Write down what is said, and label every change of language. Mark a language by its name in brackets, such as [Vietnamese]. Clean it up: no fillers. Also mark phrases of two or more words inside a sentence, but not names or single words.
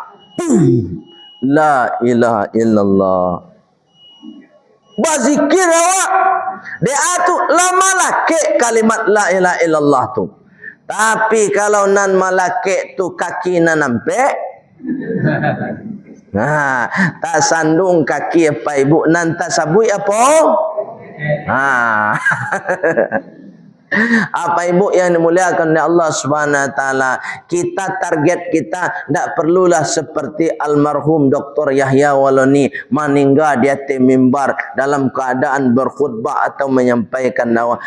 [Arabic] La ilaha illallah. [Minangkabau] Bazikir awak. Dia tu lama laki kalimat [Arabic] la ilaha illallah [Minangkabau] tu. Tapi kalau nan malakik tu kaki nan nampak. Nah, tak sandung kaki apa ibu nan tak sabui apa? [Indonesian] Apa ibu yang dimuliakan oleh Allah [Arabic] Subhanahu wa taala, [Indonesian] kita target kita tidak perlulah seperti almarhum Dr. Yahya Waloni meninggal di atas mimbar dalam keadaan berkhutbah atau menyampaikan dakwah.